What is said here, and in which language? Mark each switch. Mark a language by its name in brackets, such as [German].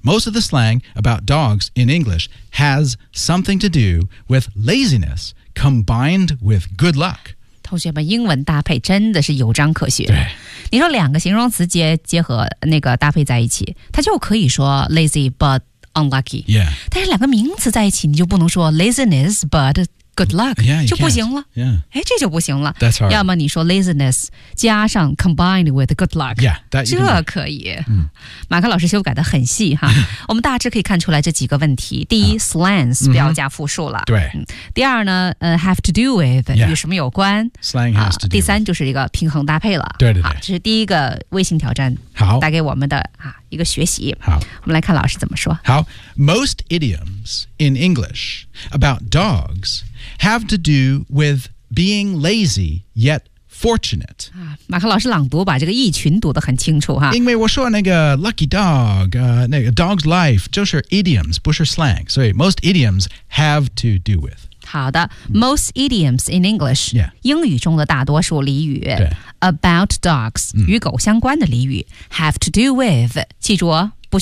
[English] Most of the slang about dogs in English has something to do with laziness combined with good luck. [Chinese] 同学们，英文搭配真的是有章可学。对，你说两个形容词结合那个搭配在一起，它就可以说 [English] lazy but unlucky. Yeah. [Chinese] 但是两个名词在一起，你就不能说 [English] laziness but good luck, yeah, [Chinese] 就不行了。 [English] Yeah. [Chinese] 这就不行了。 [English] That's hard. [Chinese] 要么你说 laziness 加上 [English] combined with good luck, yeah, that [Chinese] 这可以。马克老师修改的很细哈。我们大致可以看出来这几个问题。第一 slangs 不要加复数了。对。第二呢 [English] have to do with, [Chinese] 与什么有关。 [English] Slang has to do with. [Chinese] 第三就是一个平衡搭配了。对对对。好，这是第一个微信挑战带给我们的一个学习。好。我们来看老师怎么说。好。 [English] Most idioms in English about dogs,have to do with being lazy yet fortunate. [Chinese] 马克老师朗读把这个意群读得很清楚哈。因为我说那个 lucky dog,那个 dog's life 就是 idioms, 不是 slang, 所以 [English] most idioms have to do with. 好的 ,most idioms in English,、 yeah. [Chinese] 英语中的大多数俚语 [English] about dogs,、 [Chinese] 与狗相关的俚语 [English] have to do with, [Chinese] 记住哦。